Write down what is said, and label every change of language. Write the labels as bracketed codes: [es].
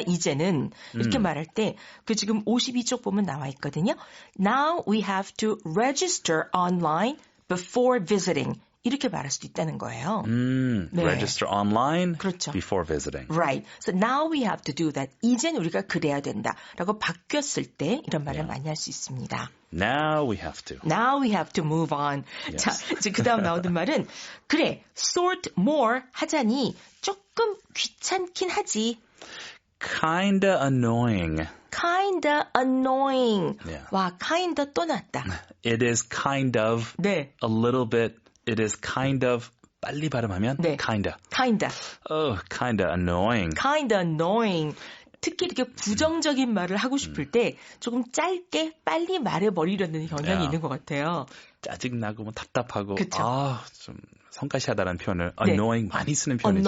[ko] 이제는 이렇게 말할 때 그 지금 52쪽 보면 나와 있거든요. [en] Now we have to register online before visiting. [ko] 이렇게 말할 수도 있다는 거예요. 네. [en] Register online [ko] 그렇죠. [en] before visiting. Right. So now we have to do that. [ko] 이젠 우리가 그래야 된다. 라고 바뀌었을 때 이런 말을 많이 할 수 있습니다. [en] Now we have to. Now we have to move on. Yes. [ko] 자, 이제 그 다음 나오는 말은 그래, sort more 하자니 조금 귀찮긴 하지. [en] Kinda annoying. Kinda annoying. Yeah. [ko] 와, kinda 또 났다. [en] It is kind of [ko] 네. [en] a little bit. It is kind of [ko] 빨리 발음하면 네. [en] kinda. Kinda. Oh, kinda annoying. Kinda annoying. [ko] 특히 이렇게 부정적인 말을 하고 싶을 때 조금 짧게 빨리 말해버리려는 경향이 있는 것 같아요. 짜증나고 뭐 답답하고 그쵸. 좀 성가시하다는 표현을 annoying 많이 쓰는 표현이죠.